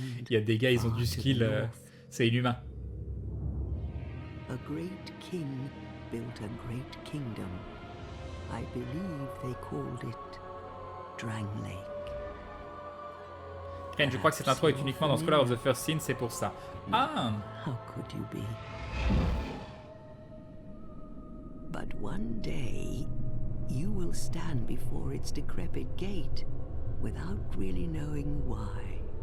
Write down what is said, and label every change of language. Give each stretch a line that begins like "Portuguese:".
French: Il y a des gars, ils ont du skill, c'est inhumain.
English: A great king built a great kingdom. I believe they called it Drang Lake.
French: Crane, je crois que cette intro est uniquement dans Scholar of the First Sin, c'est pour ça.
English: Ah! How could you be? But one day, you will stand before its decrepit gate without really knowing why.